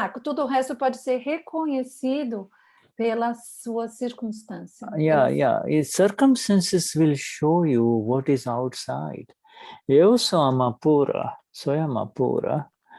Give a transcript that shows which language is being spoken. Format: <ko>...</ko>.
<pt>Todo o resto pode ser reconhecido pela sua circunstância.</pt> <en>Circumstances will show you what is outside.</en> <pt>Eu sou Amapura, sou Amapura.</pt>